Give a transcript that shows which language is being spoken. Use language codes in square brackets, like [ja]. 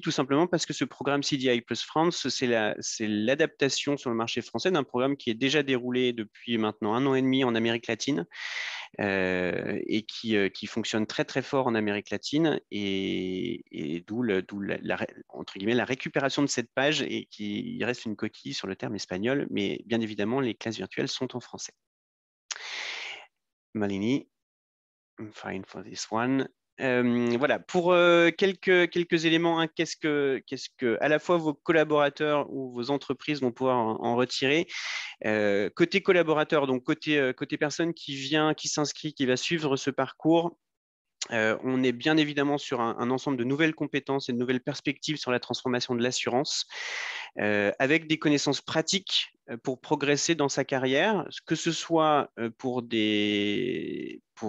[fr] Tout simplement parce que ce programme CDI Plus France, c'est l'adaptation sur le marché français d'un programme qui est déjà déroulé depuis maintenant 1 an et demi en Amérique latine. et qui fonctionne très très fort en Amérique latine et d'où entre guillemets la récupération de cette page et qu'il reste une coquille sur le terme espagnol, mais bien évidemment les classes virtuelles sont en français. [en] Malini, I'm fine for this one. [fr] Voilà, pour quelques éléments, hein, qu'est-ce que à la fois vos collaborateurs ou vos entreprises vont pouvoir en retirer. Côté collaborateur, donc côté personne qui vient, qui s'inscrit, qui va suivre ce parcours, on est bien évidemment sur un ensemble de nouvelles compétences et de nouvelles perspectives sur la transformation de l'assurance, avec des connaissances pratiques pour progresser dans sa carrière, que ce soit pour des